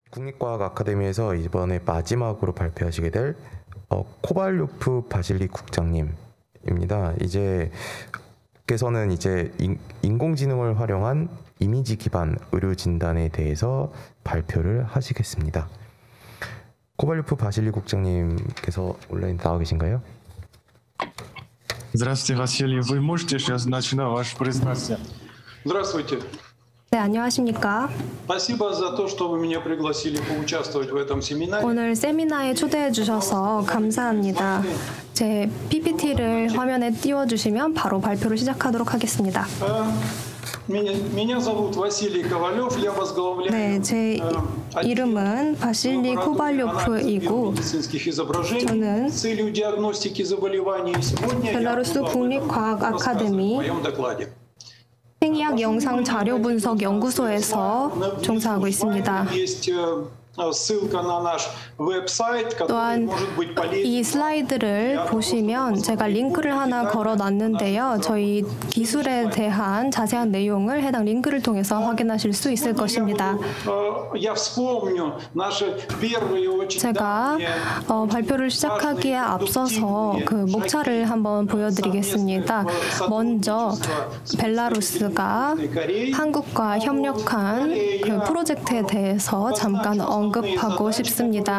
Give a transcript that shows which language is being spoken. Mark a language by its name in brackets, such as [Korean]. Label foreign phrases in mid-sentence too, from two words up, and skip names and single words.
[Korean] 국립과학 아카데미에서 이번에 마지막으로 발표하시게 될 코발요프 바실리 국장님입니다. 께서는 이제 인공지능을 활용한 이미지 기반 의료 진단에 대해서 발표를 하시겠습니다. 코발요프 바실리 국장님께서 온라인 나와 계신가요? [Russian] Здравствуйте, Василий. Вы можете сейчас начинать вашу презентацию? Здравствуйте. [Korean] 네, 안녕하십니까. [Russian] Спасибо за то, что вы меня пригласили поучаствовать в этом семинаре. [Korean] 오늘 세미나에 초대해 주셔서 감사합니다. 제 PPT를 화면에 띄워주시면 바로 발표를 시작하도록 하겠습니다. [Russian] Меня зовут Василий Ковалев. Я возглавляю [Korean] 네, 제 이름은 바실리 코발요프이고 저는 [Russian] целью диагностики заболеваний. Сегодня [Korean] 벨라루스 국립과학 아카데미 [Russian] в моем докладе. [Korean] 생리학 영상 자료 분석 연구소에서 종사하고 있습니다. [Russian] ссылка на наш веб-сайт, который [Korean] 또한 [Russian] может быть полезен. [Korean] 이 슬라이드를 보시면 제가 링크를 하나 걸어놨는데요. 저희 기술에 대한 자세한 내용을 해당 링크를 통해서 확인하실 수 있을 것입니다. [Russian] Я вспомню наши первые [Korean] 제가 발표를 시작하기에 앞서서 그 목차를 한번 보여드리겠습니다. 먼저 벨라루스가 한국과 협력한 그 프로젝트에 대해서 잠깐 언급하고 싶습니다.